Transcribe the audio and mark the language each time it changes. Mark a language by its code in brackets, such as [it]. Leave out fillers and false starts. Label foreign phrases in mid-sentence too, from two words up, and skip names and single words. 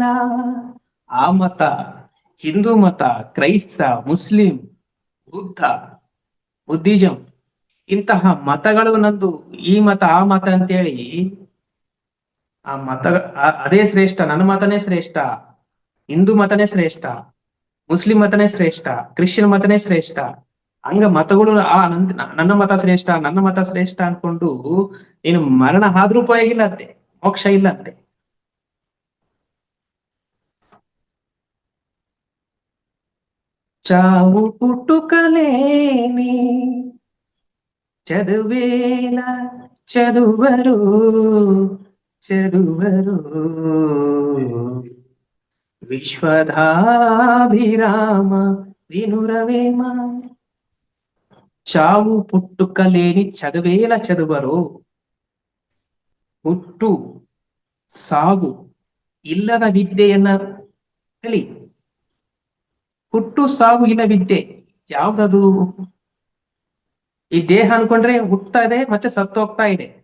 [kn] ಆ ಮತ, ಹಿಂದೂ ಮತ, ಕ್ರೈಸ್ತ, ಮುಸ್ಲಿಂ, ಬುದ್ಧ, ಬುದ್ಧಿಸಂ ಇಂತಹ ಮತಗಳು ನಂದು, ಈ ಮತ ಆ ಮತ ಅಂತೇಳಿ ಆ ಮತ ಅದೇ ಶ್ರೇಷ್ಠ, ನನ್ನ ಮತನೇ ಶ್ರೇಷ್ಠ, ಹಿಂದೂ ಮತನೇ ಶ್ರೇಷ್ಠ, ಮುಸ್ಲಿಂ ಮತನೇ ಶ್ರೇಷ್ಠ, ಕ್ರಿಶ್ಚಿಯನ್ ಮತನೇ ಶ್ರೇಷ್ಠ, ಹಂಗ ಮತಗಳು ನನ್ನ ಮತ ಶ್ರೇಷ್ಠ, ನನ್ನ ಮತ ಶ್ರೇಷ್ಠ ಅನ್ಕೊಂಡು ನೀನು ಮರಣ ಆದ್ರೂ ಉಪಯೋಗ ಅಂತೆ, ಮೋಕ್ಷ ಇಲ್ಲ ಅಂತೆ. [te] చావు పుట్టుకలేని చదువేల చదువరు చదువరు విశ్వధాభిరామ వినురవేమ. చావు పుట్టుకలేని చదువేల చదువరు. [kn] ಹುಟ್ಟು ಸಾವು ಇಲ್ಲದ ವಿದ್ಯೆಯನ್ನ ಕಲಿ. ಹುಟ್ಟು ಸಾವು ಇಲ್ಲ ವಿದ್ಯೆ ಯಾವ್ದದು? ಈ ದೇಹ ಅನ್ಕೊಂಡ್ರೆ ಹುಟ್ತಾ ಇದೆ ಮತ್ತೆ ಸತ್ತು ಹೋಗ್ತಾ ಇದೆ.